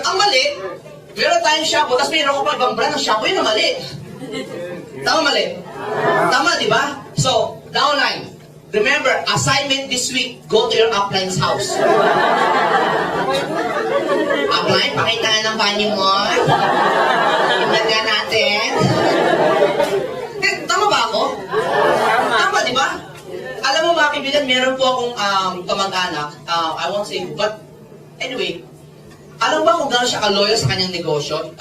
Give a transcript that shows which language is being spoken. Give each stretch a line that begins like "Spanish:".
Filipino: Ang mali, meron tayong shampoo, tapos meron ako pa ibang brand ng shampoo, yun ang mali. Tama mali? Tama, di ba? So, downline.
English: Remember, assignment this week, go to your upline's house.
Filipino: Upline, pakita nga ng banyo mo. Tingnan nga natin. Tama ba ako? Tama, di ba? Alam mo mga kaibigan, meron po akong kamag-anak.
English: I won't say who, but anyway,
Filipino: alam ba kung gano'n siya ka-loyal sa kanyang negosyo?